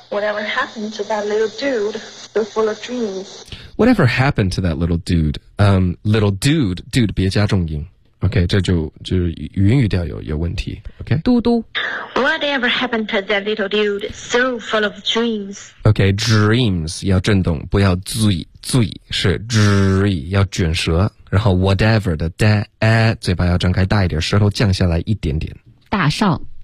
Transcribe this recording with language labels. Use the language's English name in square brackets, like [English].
[English] Whatever happened to that little dude so full of dreams? Whatever happened to that little dude? Little dude, [Chinese] 别加重音。 OK, 这就是韵语调有问题。 [English] OK, [Chinese] 嘟嘟。 [English] Whatever happened to that little dude so full of dreams? [Chinese] OK, dreams 要震动，不要醉醉，是 dr 要卷舌，然后 whatever 的 da a 嘴巴要张开大一点，舌头降下来一点点。大少。